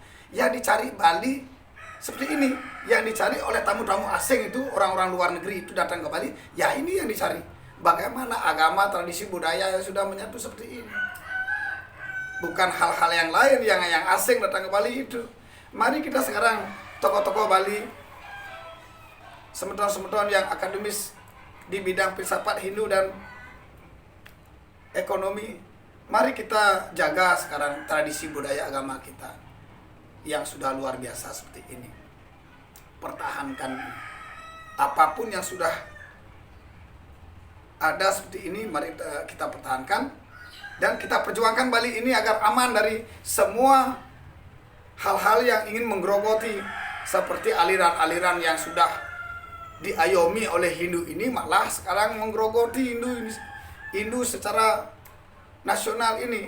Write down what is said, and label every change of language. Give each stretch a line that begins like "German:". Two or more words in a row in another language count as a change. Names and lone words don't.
Indonesian: Yang dicari Bali seperti ini, yang dicari oleh tamu-tamu asing itu, orang-orang luar negeri itu datang ke Bali, ya ini yang dicari. Bagaimana agama, tradisi, budaya yang sudah menyatu seperti ini. Bukan hal-hal yang lain yang asing datang ke Bali itu. Mari kita sekarang, tokoh-tokoh Bali, semeton-semeton yang akademis di bidang filsafat Hindu dan ekonomi, mari kita jaga sekarang tradisi budaya agama kita yang sudah luar biasa seperti ini. Pertahankan apapun yang sudah ada seperti ini, mari kita pertahankan dan kita perjuangkan Bali ini agar aman dari semua hal-hal yang ingin menggerogoti, seperti aliran-aliran yang sudah diayomi oleh Hindu ini malah sekarang menggerogoti Hindu secara nasional ini.